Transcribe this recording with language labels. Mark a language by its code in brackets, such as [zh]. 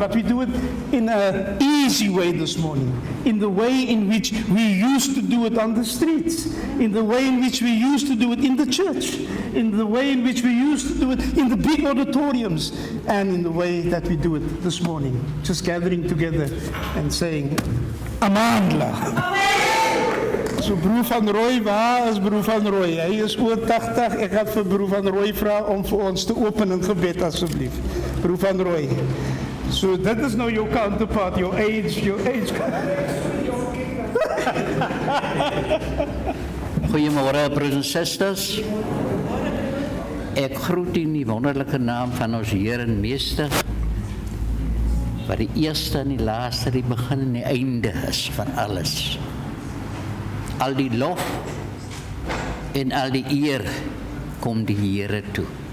[en] But we do it in an easy way this morning, in the way in which we used to do it on the streets, in the way in which we used to do it in the church, in the way in which we used to do it in the big auditoriums, and in the way that we do it this morning, just gathering together and saying, Amandla. [af] So broer van Roy, waar is broer van Roy? Hy is oor 80, ek gaan vir broer van Roy vra om vir ons te open in gebed asseblief. Broer van Roy. So dit is nou jou counterpart, [en] your age. [af] Goeiemôre broers en susters. Ek groet u in die wonderlike naam van ons Heer en Meester, wat die eerste en die laaste, die begin en die einde is van alles. Al die lof en al die eer kom die Here toe.